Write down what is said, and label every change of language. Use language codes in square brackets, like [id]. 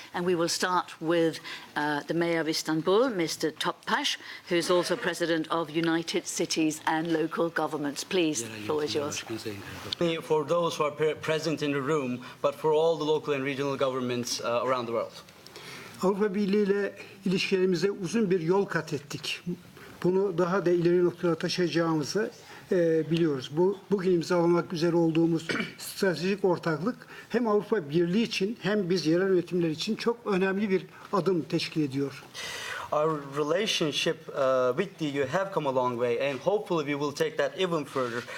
[en] And we will start with the Mayor of Istanbul, Mr. Topbaş, who is also President of United Cities and Local Governments. Please, the floor is yours. For those who are present in the room, but for all the local and regional governments around the world. [tr] Avrupa Birliği ile ilişkilerimize uzun bir yol kat ettik. Bunu daha da ileri noktalara taşıyacağımızı biliyoruz. Bugün imzalamak üzere olduğumuz stratejik ortaklık hem Avrupa Birliği için hem biz yerel yönetimler için çok önemli bir adım teşkil ediyor. [en] Our relationship with the EU have come a long way, and hopefully we will take that even further.